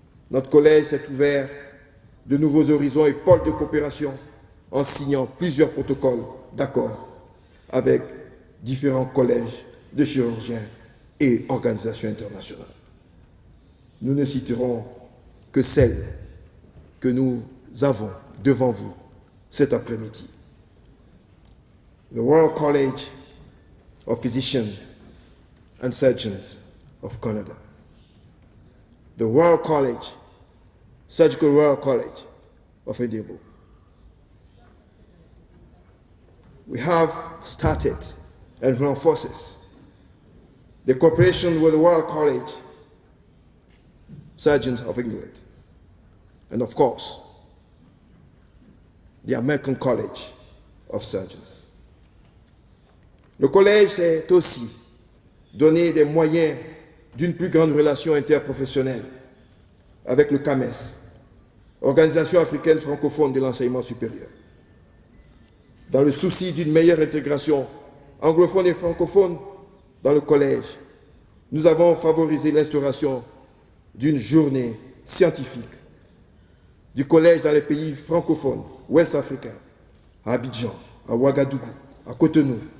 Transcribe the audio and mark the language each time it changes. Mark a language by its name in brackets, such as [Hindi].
[French] Notre collège s'est ouvert de nouveaux horizons et pôles de coopération en signant plusieurs protocoles d'accord avec différents collèges de chirurgiens et organisations internationales. Nous ne citerons que celles que nous avons devant vous cet après-midi. [English] The Royal College of Physicians and Surgeons of Canada, the Royal College, Surgical Royal College of Edinburgh. We have started and reinforces the cooperation with the Royal College, Surgeons of England, and of course, the American College of Surgeons. [French] Le collège s'est aussi donné des moyens d'une plus grande relation interprofessionnelle avec le CAMES, Organisation africaine francophone de l'enseignement supérieur. Dans le souci d'une meilleure intégration anglophone et francophone dans le collège, nous avons favorisé l'instauration d'une journée scientifique du collège dans les pays francophones ouest-africains, à Abidjan, à Ouagadougou, à Cotonou.